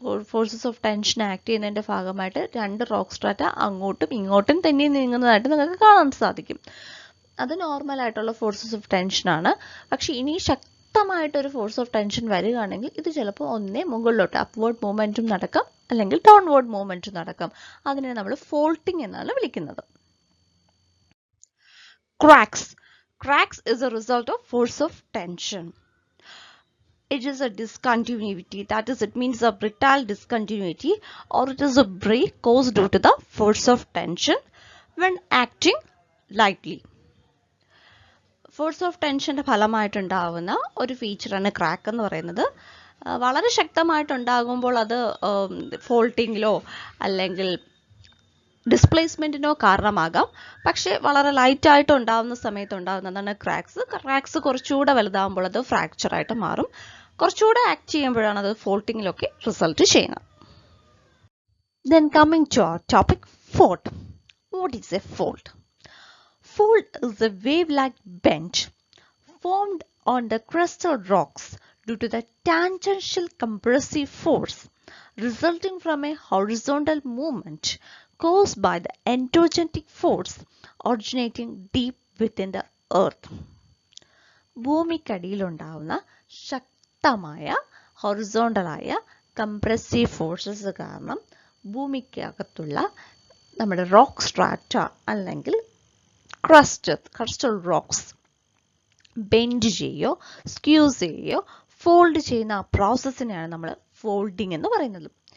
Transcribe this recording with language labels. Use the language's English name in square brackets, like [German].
[Malayalam] Forces of tension act ചെയ്യുന്നതിൻ്റെ ഭാഗമായിട്ട് രണ്ട് റോക്ക് സ്ട്രാറ്റ അങ്ങോട്ടും ഇങ്ങോട്ടും തന്നെ നീങ്ങുന്നതായിട്ട് നിങ്ങൾക്ക് കാണാൻ സാധിക്കും. അത് നോർമലായിട്ടുള്ള ഫോഴ്സസ് ഓഫ് ടെൻഷനാണ്. പക്ഷേ ഇനി ശക്തമായിട്ടൊരു ഫോഴ്സ് ഓഫ് ടെൻഷൻ വരികയാണെങ്കിൽ ഇത് ചിലപ്പോൾ ഒന്നേ മുകളിലോട്ട് അപ്വേർഡ് മൂവ്മെൻറ്റും നടക്കാം, അല്ലെങ്കിൽ ഡൗൺവേർഡ് മൂവ്മെൻറ്റും നടക്കാം. അതിനെ നമ്മൾ ഫോൾട്ടിംഗ് എന്നാണ് വിളിക്കുന്നത്. [English] Cracks is a result of force of tension. It is a discontinuity, that is, it means a brittle discontinuity, or it is a break caused due to the force of tension when acting lightly. [Malayalam] Force of ടെൻഷൻ്റെ ഫലമായിട്ടുണ്ടാകുന്ന ഒരു ഫീച്ചറാണ് crack എന്ന് പറയുന്നത്. വളരെ ശക്തമായിട്ടുണ്ടാകുമ്പോൾ അത് ഫോൾട്ടിങ്ങിലോ അല്ലെങ്കിൽ ഡിസ്പ്ലേസ്മെൻറ്റിനോ കാരണമാകാം. പക്ഷേ വളരെ ലൈറ്റായിട്ട് ഉണ്ടാകുന്ന സമയത്ത് ഉണ്ടാകുന്നതാണ് ക്രാക്സ് കുറച്ചുകൂടെ വലുതാകുമ്പോൾ അത് ഫ്രാക്ചറായിട്ട് മാറും. കുറച്ചുകൂടെ ആക്ട് ചെയ്യുമ്പോഴാണ് അത് ഫോൾട്ടിങ്ങിലൊക്കെ റിസൾട്ട് ചെയ്യുന്നത്. [English] Then coming to our topic, fault. What is a fault? Fault is a wave-like bend formed on the crustal rocks due to the tangential compressive force resulting from a horizontal movement caused by the endogenic force originating deep within the earth. [Malayalam] ഭൂമിക്കടിയിലുണ്ടാവുന്ന ശക്തമായ ഹൊറിസോണ്ടലായ compressive forces കാരണം ഭൂമിക്കകത്തുള്ള നമ്മുടെ rock strata അല്ലെങ്കിൽ crustal rocks bend ചെയ്യോ squeeze ചെയ്യോ fold ചെയ്യുന്ന ആ പ്രോസസ്സിനെയാണ് നമ്മൾ folding എന്ന് പറയുന്നത്.